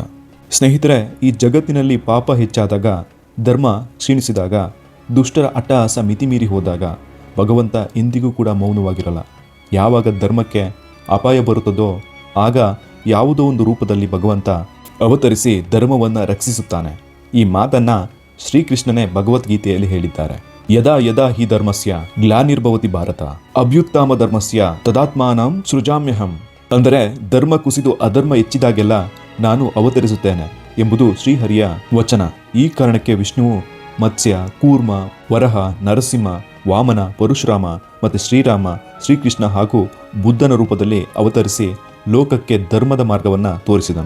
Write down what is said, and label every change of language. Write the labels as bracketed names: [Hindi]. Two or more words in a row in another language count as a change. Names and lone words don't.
[Kannada] ಸ್ನೇಹಿತರೆ, ಈ ಜಗತ್ತಿನಲ್ಲಿ ಪಾಪ ಹೆಚ್ಚಾದಾಗ, ಧರ್ಮ ಕ್ಷೀಣಿಸಿದಾಗ, ದುಷ್ಟರ ಅಟ್ಟಹಾಸ ಮಿತಿಮೀರಿ ಹೋದಾಗ ಭಗವಂತ ಎಂದಿಗೂ ಕೂಡ ಮೌನವಾಗಿರಲ್ಲ. ಯಾವಾಗ ಧರ್ಮಕ್ಕೆ ಅಪಾಯ ಬರುತ್ತದೋ ಆಗ ಯಾವುದೋ ಒಂದು ರೂಪದಲ್ಲಿ ಭಗವಂತ ಅವತರಿಸಿ ಧರ್ಮವನ್ನು ರಕ್ಷಿಸುತ್ತಾನೆ. ಈ ಮಾತನ್ನು ಶ್ರೀಕೃಷ್ಣನೇ ಭಗವದ್ಗೀತೆಯಲ್ಲಿ ಹೇಳಿದ್ದಾರೆ. [Sanskrit] ಯದಾ ಯದಾ ಹಿ ಧರ್ಮಸ್ಯ ಗ್ಲಾನಿರ್ಭವತಿ ಭಾರತ ಅಭ್ಯುತ್ಥಾಮ ಧರ್ಮಸ್ಯ ತದಾತ್ಮಾನಂ ಸೃಜಾಮ್ಯಹಂ. [Kannada] ಅಂದರೆ ಧರ್ಮ ಕುಸಿದು ಅಧರ್ಮ ಹೆಚ್ಚಿದಾಗೆಲ್ಲ ನಾನು ಅವತರಿಸುತ್ತೇನೆ ಎಂಬುದು ಶ್ರೀಹರಿಯ ವಚನ. ಈ ಕಾರಣಕ್ಕೆ ವಿಷ್ಣುವು ಮತ್ಸ್ಯ, ಕೂರ್ಮ, ವರಹ, ನರಸಿಂಹ, ವಾಮನ, ಪರಶುರಾಮ ಮತ್ತು ಶ್ರೀಕೃಷ್ಣ ಹಾಗೂ ಬುದ್ಧನ ರೂಪದಲ್ಲಿ ಅವತರಿಸಿ ಲೋಕಕ್ಕೆ ಧರ್ಮದ ಮಾರ್ಗವನ್ನು ತೋರಿಸಿದನು.